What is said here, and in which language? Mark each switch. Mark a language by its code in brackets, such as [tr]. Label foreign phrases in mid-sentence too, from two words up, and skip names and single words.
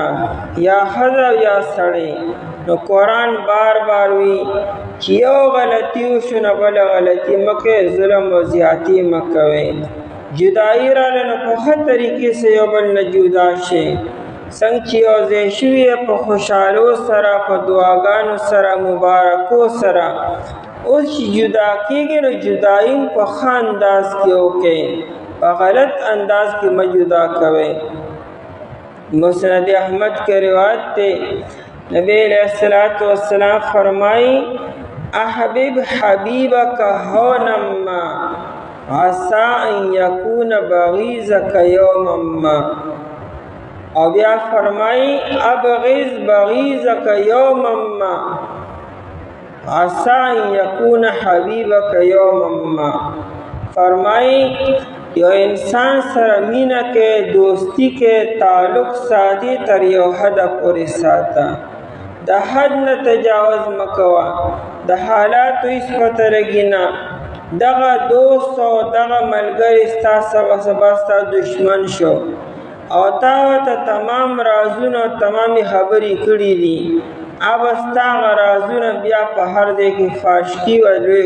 [ps] یا ښځه یا سړی نو قرآن بار بار وی چې یو غلطي وشو نه بله غلطي مه کوئ ظلم او زیاتي مه کوئ جدایي راغله نو په ښه طریقې سره یو بل نه جدا شئ څنګه چې یو ځای شوي په خوشحالو سره په دعاګانو سره مبارکو سره اوس چې جدا کېږي نو جدایي په ښه انداز کې وکړئ په غلط انداز کې مه جدا کوئ [ur] مسند احمد کے روایت تے نبی علیہ السلام فرمائی [ar] احبب حبیبک هونا ما عسى ان يكون بغيضك يوما ما [ps] او بیا فرمائی [ar] ابغض بغيضك يوما ما عسى ان يكون حبيبك يوما ما [ps] فرمائی یو انسان سره مینه کې دوستی کې تعلق سادي تر یو حد پورې ساته د حد نه تجاوز مکوه د حالاتو هیڅ پته لګي نه دغه دوست او دغه ملګری ستا سبا ستا دشمن شو او تا ورته تمام رازونه او تمامې خبرې کړي دي اب ستا هغه رازونه بیا په هر ځای کې فاش کي او لوی